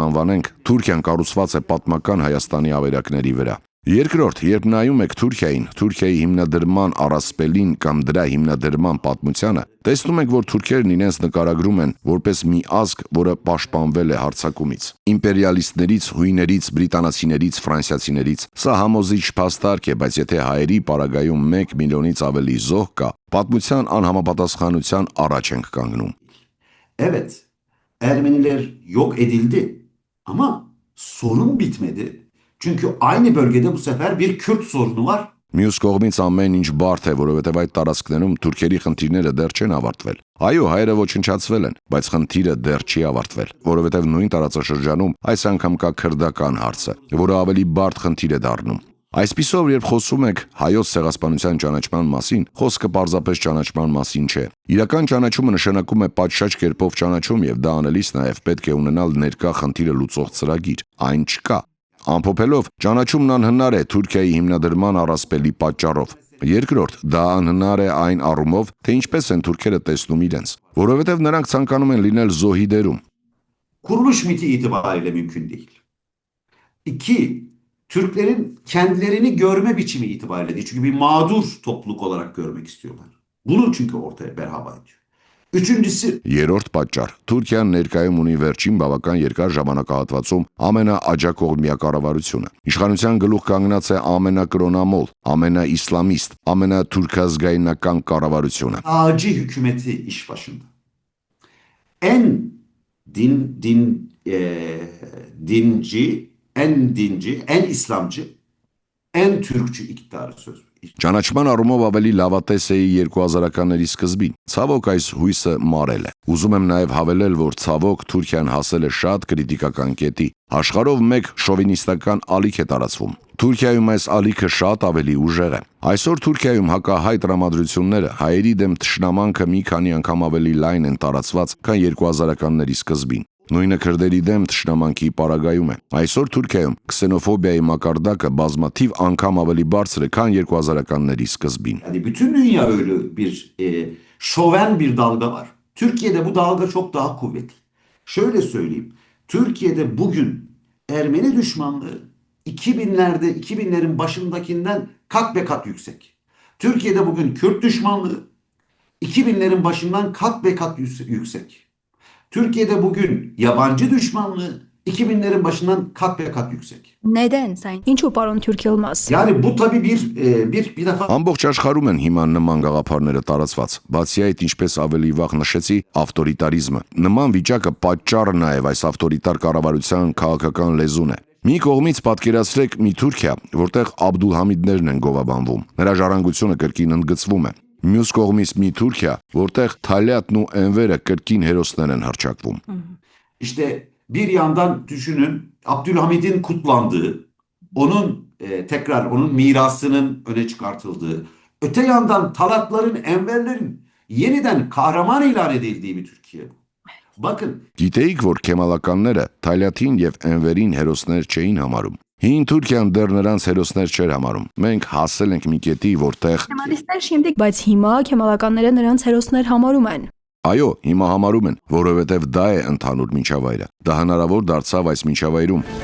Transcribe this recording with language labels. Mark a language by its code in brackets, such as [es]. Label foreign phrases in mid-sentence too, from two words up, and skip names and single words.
[hy] անվանենք, Թուրքիան կառուցված է պատմական Հայաստանի ավերակների վրա։ Երկրորդ, երբ նայում եք Թուրքիային, Թուրքիայի հիմնադրման առասպելին կամ դրա հիմնադրման պատմությանը, տեսնում եք, որ թուրքերն իրենց նկարագրում են որպես մի ազգ, որը պաշտպանվել է հարձակումից։ Իմպերիալիստներից, հույներից, բրիտանացիներից, ֆրանսիացիներից սա համոզիչ փաստարկ է, բայց եթե հայերի պարագայում 1 միլիոնից ավելի զոհ կա, պատմության անհամապատասխանության առաջ ենք կանգնում։ [tr] Evet, Ermeniler yok edildi ama sorun bitmedi. Çünkü aynı bölgede bu sefer bir Kürt sorunu var. [hy] Մյուս կողմից ամեն ինչ բարդ է, որովհետև այդ տարածքներում թուրքերի խնդիրները դեռ չեն ավարտվել։ Այո, հայերը ոչնչացվել են, բայց խնդիրը դեռ չի ավարտվել, որովհետև նույն տարածաշրջանում այս անգամ կա քրդական հարցը, որը ավելի բարդ խնդիր է դառնում։ Այսպիսով, երբ խոսում եք հայոց ցեղասպանության ճանաչման մասին, խոսքը պարզապես ճանաչման մասին չէ։ Իրական ճանաչումը նշանակում է պատշաճ կերպով ճանաչում եւ դա անելիս նաեւ պետք է ունենալ ներկա խնդիրը լուծող ծրագիր։ Այն չկա։ Ամփոփելով, ճանաչումն անհնար է Թուրքիայի հիմնադրման առասպելի պատճառով։ Երկրորդ, դա անհնար է այն առումով, թե ինչպես են թուրքերը տեսնում իրենց, որովհետև նրանք ցանկանում են լինել զոհի դերում։ [tr] Kuruluş miti itibariyle mümkün değil. İki, Türklerin kendilerini görme biçimi itibariyle değil. Çünkü bir mağdur topluluk olarak görmek istiyorlar. Bunu çünkü ortaya berhava ediyor. Üçüncüsü [hy] Երրորդ պատճառ. Թուրքիան ներկայում ունի վերջին բավական երկար ժամանակահատվածում ամենաաջակողմյա կառավարությունը։ Իշխանության գլուխ կանգնած է ամենակրոնամոլ, ամենաիսլամիստ, ամենաթուրքազգայնական կառավարությունը։ [tr] Ağacı hükümeti iş başında. En dinci, en İslamcı, en Türkçü iktidarı söz. [hy] Ճանաչման առումով ավելի լավատես էի 2000-ականների սկզբին։ Ցավոք այս հույսը մարել է։ Ուզում եմ նաև հավելել, որ ցավոք Թուրքիան հասել է շատ կրիտիկական կետի։ Աշխարհով մեկ շովինիստական ալիք է տարածվում։ Թուրքիայում այս ալիքը շատ ավելի ուժեղ է։ Այսօր Թուրքիայում հակահայ տրամադրությունները հայերի դեմ թշնամանքը մի քանի անգամ ավելի լայն են տարածված, քան 2000-ականների սկզբին։ Նույնը քրդերի դեմ թշնամանքի պարագայում է։ Այսօր Թուրքիայում քսենոֆոբիայի մակարդակը բազմաթիվ անգամ ավելի բարձր է, քան 2000-ականների սկզբին։ [tr] Yani bütün dünya öyle bir şoven bir dalga var. Türkiye'de bu dalga çok daha kuvvetli. Şöyle söyleyeyim. Türkiye'de bugün Ermeni düşmanlığı 2000'lerin başındakinden kat be kat yüksek. Türkiye'de bugün Kürt düşmanlığı 2000'lerin başından kat be kat yüksek. Türkiye'de bugün yabancı düşmanlığı 2000'lerin başından kat be kat yüksek. Neden sen? [hy] Ինչու պարոն Թուրք Յılmaz? [tr] Yani bu tabii bir defa [hy] Ամբողջ աշխարհում են հիմա նման գաղափարները տարածված։ Բացի այդ, ինչպես ավելի վաղ նշեցի, ավտորիտարիզմը։ Նման վիճակը պատճառը նաև այս ավտորիտար կառավարության քաղաքական լեզուն է։ Մի կողմից պատկերացրեք մի Թուրքիա, որտեղ Աբդուլհամիդներն են գովաբանվում։ Նրա ժառանգությունը կրկին ընդգծվում է։ Մյուս կողմից մի Թուրքիա, որտեղ Թալյատն ու Էնվերը կրկին հերոսներ են հռչակվում։ [tr] İşte bir yandan düşünün Abdülhamid'in kutlandığı, onun tekrar onun mirasının öne çıkartıldığı, öte yandan Talatların, Enverlerin yeniden kahraman ilan edildiği bir Türkiye bu. Bakın. [hy] Գիտեիք, որ քեմալականները Թալյատին եւ Էնվերին հերոսներ չէին համարում։ Հին Թուրքիան դեռ նրանց հերոսներ չէր համարում։ Մենք հասել ենք մի կետի, որտեղ Բայց հիմա քեմալականները նրանց հերոսներ համարում են։ Այո, հիմա համարում են, որովհետև դա է ընդհանուր միջավայրը։ Դա հնարավոր դարձավ այս միջավայրում։